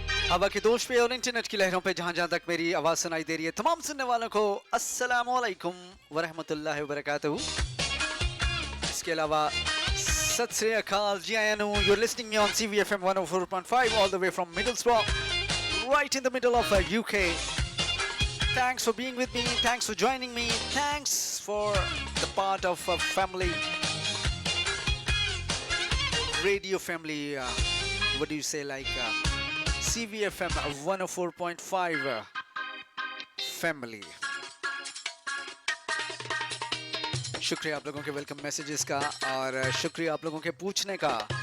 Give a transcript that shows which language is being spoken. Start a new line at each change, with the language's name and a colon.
Hindi: हवा के दोष पे और इंटरनेट की लहरों पे जहाँ जहाँ तक मेरी आवाज़ सुनाई दे रही है, तमाम सुनने वालों को अस्सलामु अलैकुम वरहमतुल्लाहि वबरकातुहू। इसके अलावा सत श्री अकाल, जी
English: I know you are listening me on CVFM 104.5 all the way from Middlesbrough, right in the middle of UK. Thanks for being with me, thanks for joining me, thanks for the part of a family, radio family, what do you say, like CVFM 104.5 family.
Hindi: शुक्रिया आप लोगों के welcome messages का और शुक्रिया आप लोगों के पूछने का।